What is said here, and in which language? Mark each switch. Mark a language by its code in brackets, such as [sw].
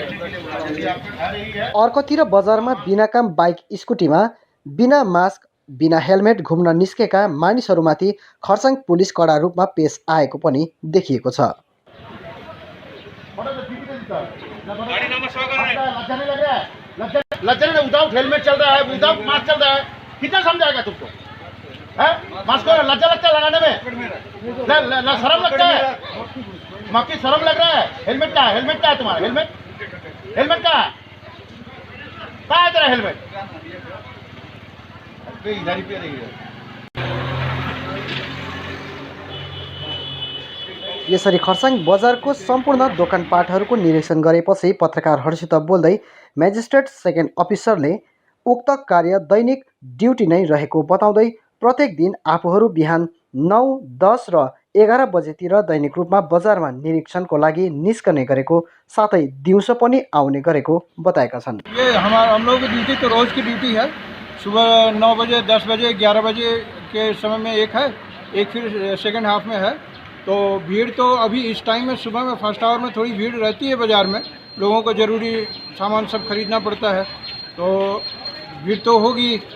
[ne] अर्कोतिर बजारमा बिना काम बाइक स्कुटीमा बिना मास्क बिना हेलमेट घुम्न निस्केका मानिसहरूमाथि खरसाङ पुलिस कडा रूपमा पेश आएको पनि देखिएको छ। [hi] विदाउट हेलमेट चल रहा है, विदाउट मास्क चल रहा है, कितना समझाएगा तुमको? मास्क को लज्जा लगता है लगाने में, शर्म लगता है, माफी शर्म लग रहा है। हेलमेट का है तुम्हारा? हेलमेट का है तेरा हेलमेट? इधर ही पे रही है। [ne] यसरी खरसाङ बजारको सम्पूर्ण दोकानपाटहरूको निरीक्षण गरेपछि पत्रकारहरूसित बोल्दै मेजिस्ट्रेट सेकेन्ड अफिसरले उक्त कार्य दैनिक ड्युटी नै रहेको बताउँदै प्रत्येक दिन आफूहरू बिहान 9, 10 र 11 बजेतिर दैनिक रूपमा बजारमा निरीक्षणको लागि निस्कने गरेको साथै दिउँसो पनि आउने गरेको बताएका छन्। [hi] ये हम लोगों की ड्यूटी तो रोज़ की ड्यूटी है। सुबह 9 बजे, 10 बजे, 11 बजे के समय में एक है, एक फिर सेकंड हाफ में है। तो भीड़ तो अभी इस टाइम में सुबह में फर्स्ट आवर में थोड़ी भीड़ रहती है बाज़ार में, लोगों को ज़रूरी सामान सब खरीदना पड़ता है, तो भीड़ तो होगी।